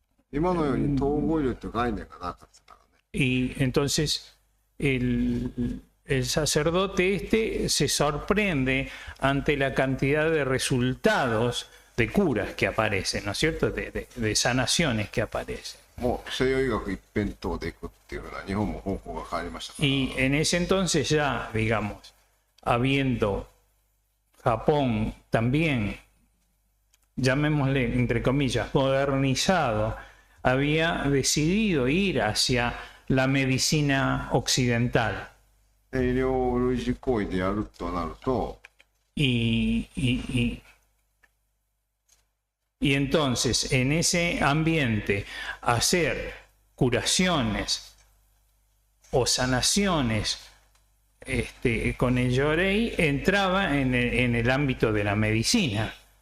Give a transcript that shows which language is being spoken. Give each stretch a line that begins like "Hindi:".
Japanese: 今のように統合流という概念がなかったからね。
Spanish: y entonces el sacerdote se sorprende ante la cantidad de resultados de curas que aparecen, ¿no es cierto? De sanaciones que aparecen.
Japanese: もう西洋医学一辺倒でいくっていうのは日本も方向が変わりましたから。
Spanish: Y en ese entonces ya, digamos, habiendo Japón también, llamémosle entre comillas, modernizado, había decidido ir hacia la medicina occidental.
Japanese: 医療類似行為でやるとなると、
Spanish: Y entonces, en ese ambiente, hacer curaciones o sanaciones con el yorei entraba en el ámbito de la medicina.